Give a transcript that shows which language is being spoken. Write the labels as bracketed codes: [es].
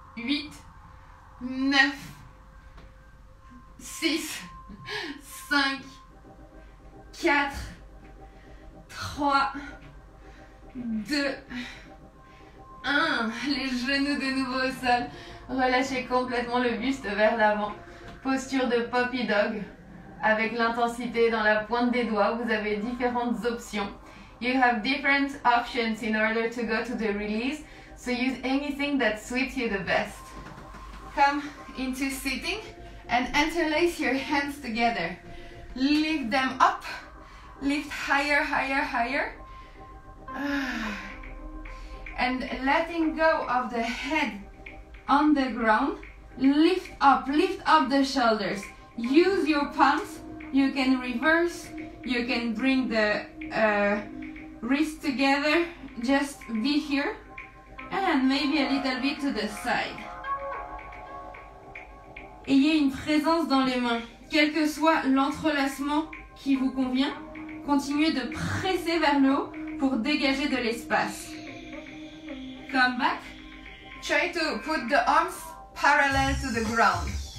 [fr] 8, 9, 6, 5, 4, 3, 2, 1. Les genoux de nouveau au sol. Relâchez complètement le buste vers l'avant. Posture de Puppy Dog. Avec l'intensité dans la pointe des doigts, vous avez différentes options. [en] You have different options in order to go to the release. So use anything that suits you the best. Come into sitting and interlace your hands together. Lift them up. Lift higher, higher, higher. And letting go of the head on the ground. Lift up the shoulders. Use your palms. You can reverse. You can bring the wrists together. Just be here. And maybe a little bit to the side. [fr] Ayez une présence dans les mains. Quel que soit l'entrelacement qui vous convient, continuez de presser vers le haut pour dégager de l'espace. [en] Come back. Try to put the arms parallel to the ground.